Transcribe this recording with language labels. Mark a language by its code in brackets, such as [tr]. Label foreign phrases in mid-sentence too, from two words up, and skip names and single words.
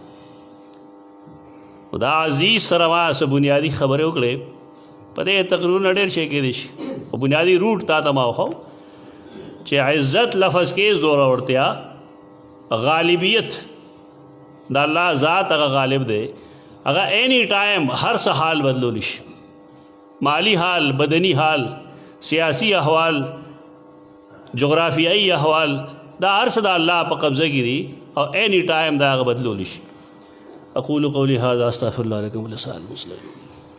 [ps] دا عزیز سره ما څه بنیادي خبرې وکړې، په دې تقریرونه ډېر شی کېدی شي، خو بنیادي روټ تا ته ما وښو چې عزت لفظ کې زورورتیا، غالبیت د الله ذات هغه غالب دی، هغه [en] any time [ps] هر څه حال بدلولی شي، مالی حال، بدنی حال، سیاسی احوال، جغرافیائی احوال، دا هر څه د الله په قبضه کې دي او [en] any time [ps] دا هغه بدلولی شي. [ar] اقول قولی هذا استغفر الله لكم ولسائر المسلمين.